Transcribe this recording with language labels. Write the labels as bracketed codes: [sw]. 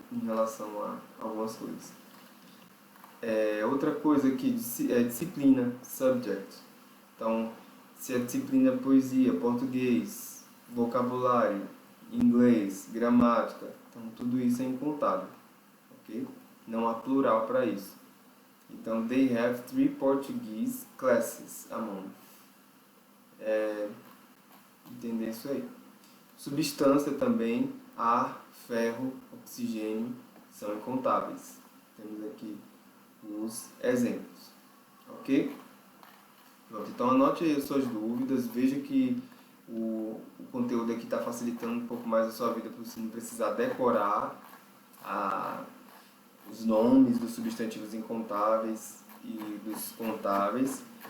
[pt] Em relação a algumas coisas. Outra coisa aqui é disciplina, subject. Então, se a disciplina é poesia, português, vocabulário, inglês, gramática, então tudo isso é incontável, ok? Não há plural para isso. [en] Então, they have 3 Portuguese classes a month. [pt] Entender isso aí. Substância também, ar, ferro, oxigênio, são incontáveis. Temos aqui os exemplos, ok? Pronto, então anote aí as suas dúvidas, veja que o conteúdo aqui está facilitando um pouco mais a sua vida para você não precisar decorar os nomes dos substantivos incontáveis e dos contáveis.